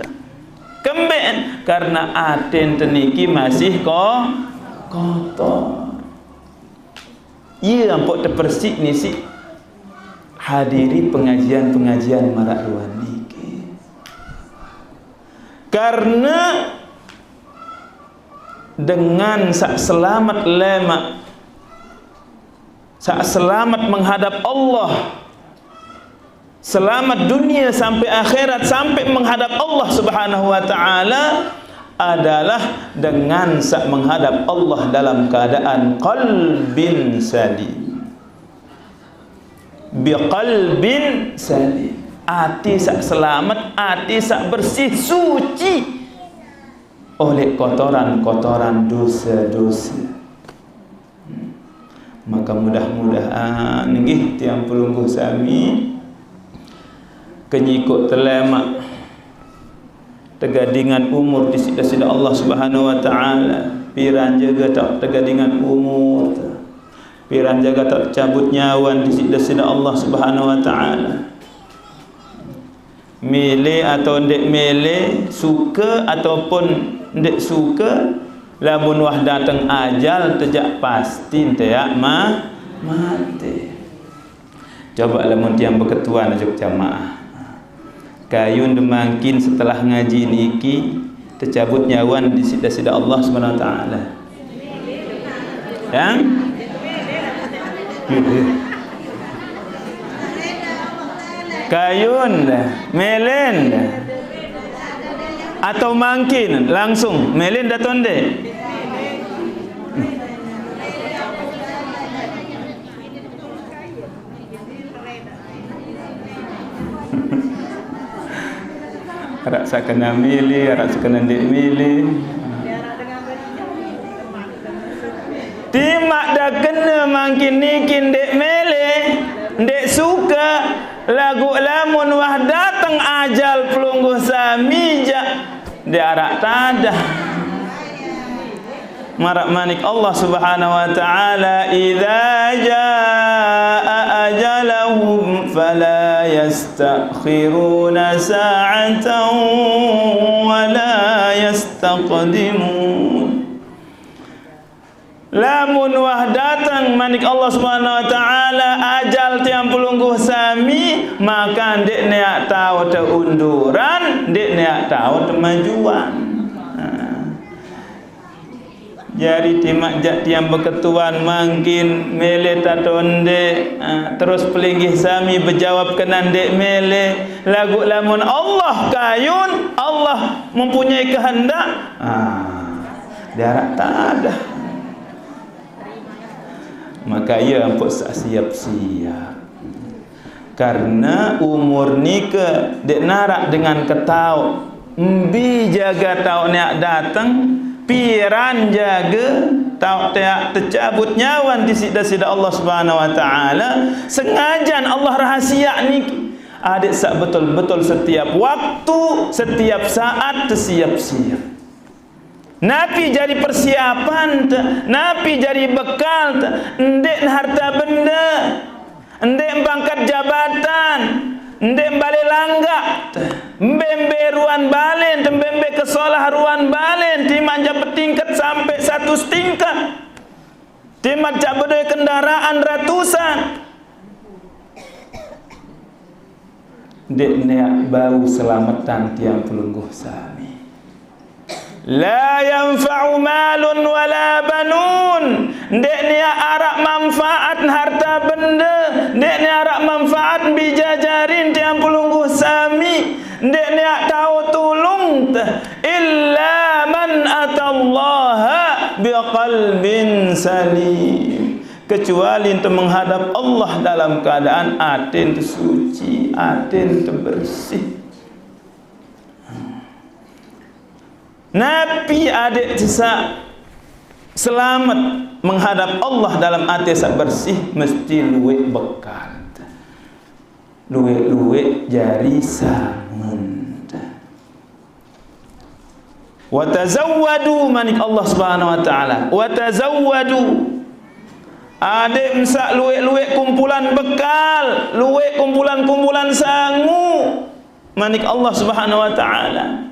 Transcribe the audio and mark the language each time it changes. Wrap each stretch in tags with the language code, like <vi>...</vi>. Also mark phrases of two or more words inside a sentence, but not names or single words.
<sas>Kemben karena aten teniki masih kotor. Ia ampok terpersik nisi hadiri pengajian-pengajian marak luan niki.</sas> <id>Karena dengan sak selamat lemak, sak selamat menghadap Allah, selamat dunia sampai akhirat, sampai menghadap Allah</id> <ar>سبحانه وتعالى</ar> <id>adalah dengan sak menghadap Allah dalam keadaan</id> <ar>قلب سليم. بقلب سليم. Hati sak selamat, hati sak bersih, suci oleh kotoran-kotoran dosa-dosa.</ar> <sas>Maka mudah-mudahan nggih tiang pelungguh sami kenyikut telemak tegadingan umur di sida-sida Allah</sas> <ar>سبحانه وتعالى,</ar> <sas>piran jaga tak tegadingan umur, piran jaga tak cabut nyawan di sida-sida Allah</sas> <ar>سبحانه وتعالى.</ar> <sas>Milih atau ndek milih, suka ataupun ndek suka, lamun wah datang ajal tejak pasti teak mati. Coba lamun tiang berketuan ajuk jamaah kayun demangkin setelah ngaji niki tercabut nyawan di sida-sida Allah</sas> <ar>سبحانه وتعالى.</ar> <sas>Yang kayun melen atau mangkin langsung melen datonde. Rasa kena milih, rasa kena dek milih. Timak dah kena makin nikin dek milih, dek suka lagu lamun wah datang ajal pelungguh sami jak diarak tadah. Marak manik Allah</sas> <ar>سبحانه وتعالى, إذا جاء أجلهم فلا يستأخرون ساعة ولا يستقدمون.</ar> <sas>Lamun wah datang manik Allah</sas> <ar>سبحانه وتعالى</ar> <sas>ajal tiang pelungguh sami, maka ndek neak tahu teunduran, ndek neak tahu temajuan. Jari timak jak tiang berketuan mangkin mele tatonde, terus pelinggih sami berjawab kenan dek mele lagu lamun Allah kayun,</sas> <id>Allah mempunyai kehendak,</id> <sas>darat tak ada. Maka ia ampun siap-siap. Karena umur nika dek narak dengan ketau, mbi jaga tau nak datang, piran jaga tau tak tercabut nyawan di sida-sida Allah</sas> <ar>سبحانه وتعالى.</ar> <sas>Sengajan Allah rahsia niki. Adik sak betul-betul setiap waktu, setiap saat tersiap-siap. Nabi jadi persiapan, Nabi jadi bekal, ndek harta benda, ndek bangkat jabatan, ndek balik langgak, mbembe ruan balen, mbembe kesolah ruan balen, timak jabat tingkat sampai 1 tingkat, timak jabat kendaraan ratusan, ndek neak bau selamatan tiang pelungguh sami.</sas> <ar>لا ينفع مال ولا بنون.</ar> <sas>Ndek ni arak manfaat harta benda, ndek ni arak manfaat bijajarin tiang pelungguh sami, ndek ni tahu tulung</sas> <ar>إلا من أتى الله بقلب سليم,</ar> <id>kecuali untuk menghadap Allah dalam keadaan atin suci, atin bersih.</id> <sas>Nabi adik sisa selamat menghadap Allah dalam hati sak bersih mesti luwek bekal, luwek jari sangun.</sas> <ar>وتزودوا manik الله سبحانه وتعالى، وتزودوا.</ar> <sas>Adik msak luwek kumpulan bekal, luwek kumpulan sangu manik Allah</sas> <ar>سبحانه وتعالى.</ar>